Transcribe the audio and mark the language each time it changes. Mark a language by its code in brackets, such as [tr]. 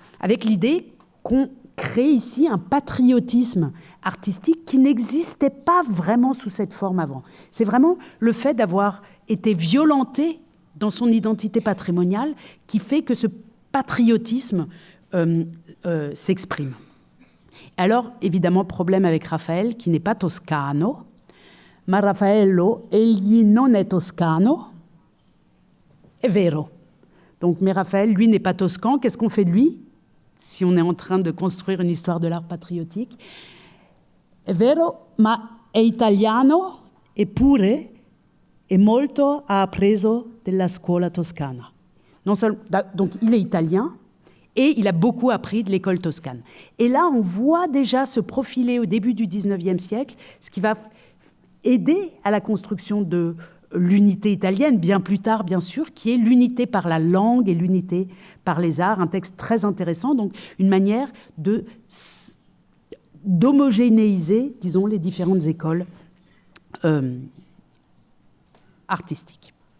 [fr] Avec l'idée qu'on crée ici un patriotisme artistique qui n'existait pas vraiment sous cette forme avant. C'est vraiment le fait d'avoir été violenté dans son identité patrimoniale qui fait que ce patriotisme s'exprime. Alors, évidemment, problème avec Raphaël, qui n'est pas toscano. [it] Ma Raffaello, egli non è toscano. È vero. [fr] Donc, mais Raphaël, lui, n'est pas toscan. Qu'est-ce qu'on fait de lui, si on est en train de construire une histoire de l'art patriotique? [it] È vero, ma è italiano, eppure è molto ha appreso della scuola toscana. [fr] Non seulement, donc, il est italien, et il a beaucoup appris de l'école toscane. Et là, on voit déjà se profiler au début du XIXe siècle, ce qui va aider à la construction de l'unité italienne, bien plus tard, bien sûr, qui est l'unité par la langue et l'unité par les arts. Un texte très intéressant, donc une manière d'homogénéiser, disons, les différentes écoles artistiques.